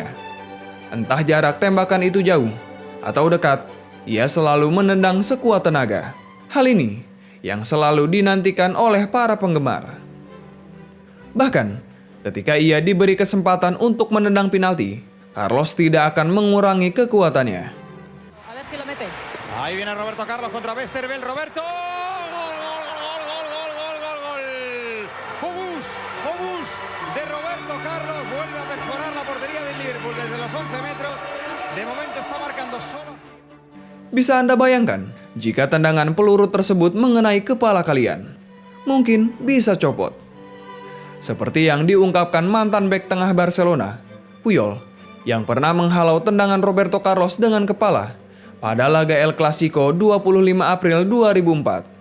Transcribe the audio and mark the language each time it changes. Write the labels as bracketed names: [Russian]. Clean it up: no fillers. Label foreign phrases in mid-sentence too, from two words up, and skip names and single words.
[Indonesian] Entah jarak tembakan itu jauh atau dekat, ia selalu menendang sekuat tenaga. Hal ini yang selalu dinantikan oleh para penggemar. Bahkan, ketika ia diberi kesempatan untuk menendang penalti, Carlos tidak akan mengurangi kekuatannya. [Spanish] Ahí viene Roberto Carlos contra Westerveld. Roberto. Gol, gol, gol, gol, gol, gol, gol, gol. Obús de Roberto Carlos vuelve a perforar la portería del Liverpool desde los 11 metros. De momento está marcando solo. [Indonesian] Bisa Anda bayangkan jika tendangan peluru tersebut mengenai kepala kalian, mungkin bisa copot. Seperti yang diungkapkan mantan bek tengah Barcelona, Puyol, yang pernah menghalau tendangan Roberto Carlos dengan kepala pada laga El Clasico 25 April 2004.